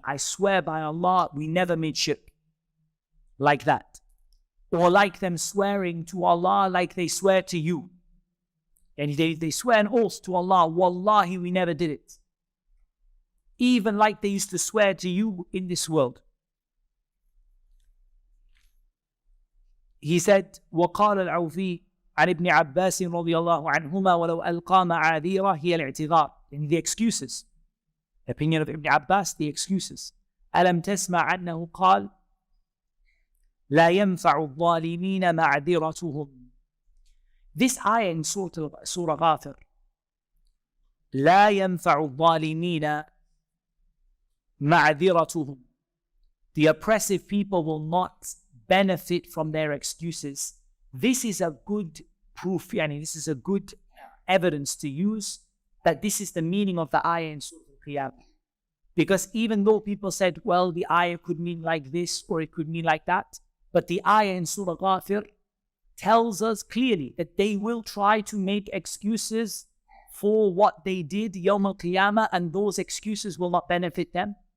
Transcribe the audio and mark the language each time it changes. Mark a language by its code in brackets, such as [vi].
[en] I swear by Allah, we never made shirk. Like that. Or like them swearing to Allah like they swear to you. And they swear an oath to Allah, Wallahi, we never did it. Even like they used to swear to you in this world. He said, [ar] وقال العوفي عن ابن عباس رضي الله عنهما ولو ألقى معاذيره هي الاعتذار. [en] In the excuses. The opinion of Ibn Abbas, the excuses. [ar] ألم تسمع أنه قال لا ينفع الظالمين معذرتهم. [en] This ayah in Surah Ghafir. [ar] لا ينفع الظالمين معذرتهم. [en] The oppressive people will not benefit from their excuses. This is a good proof, this is a good evidence to use that this is the meaning of the ayah in Surah Al-Qiyamah. Because even though people said, well, the ayah could mean like this or it could mean like that, but the ayah in Surah Ghafir tells us clearly that they will try to make excuses for what they did Yawm al-Qiyamah, and those excuses will not benefit them.